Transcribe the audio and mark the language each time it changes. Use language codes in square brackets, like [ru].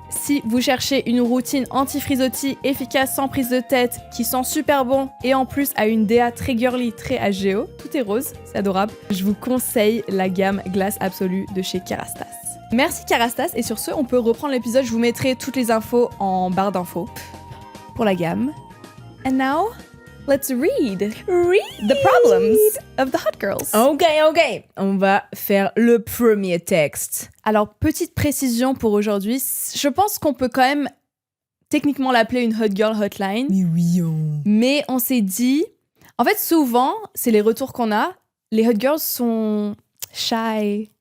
[fr] Si vous cherchez une routine anti-frisottis efficace sans prise de tête, qui sent super bon et en plus a une DA très girly, très HGO, tout est rose, c'est adorable, je vous conseille la gamme Glace Absolue de chez Kerastase. Merci Kerastase et sur ce on peut reprendre l'épisode, je vous mettrai toutes les infos en barre d'infos pour la gamme. [en] And now, let's read the problems of the hot girls. [fr] Ok. On va faire le premier texte. Alors, petite précision pour aujourd'hui, je pense qu'on peut quand même techniquement l'appeler une hot girl hotline. Mais oui. Mais on s'est dit... En fait, souvent, c'est les retours qu'on a. Les hot girls sont shy.